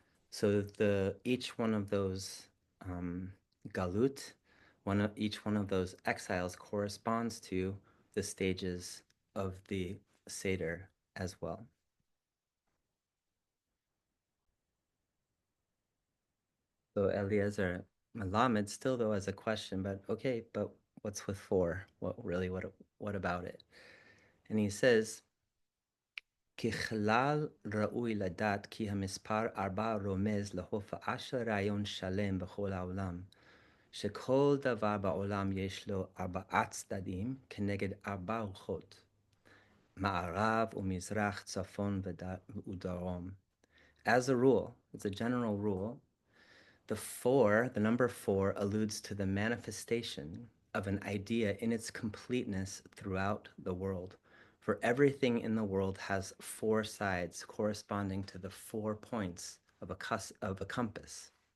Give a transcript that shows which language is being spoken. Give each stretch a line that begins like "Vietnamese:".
English: So each one of those galut, each one of those exiles corresponds to the stages of the Seder as well. So Eliezer Malamed still though as a question, but okay, but what's with four? What about it?
Hebrew: And he says, ככלל ראוי לדעת כי המספר 4 רומז להופעה של רעיון שלם בכל העולם, שכל דבר בעולם יש לו 4 צדדים כנגד 4 רוחות, מערב ומזרח, צפון ודרום.
English: As a rule, as a general rule, the number four alludes to the manifestation of an idea in its completeness throughout the world. For everything in the world has four sides corresponding to the 4 points of a compass.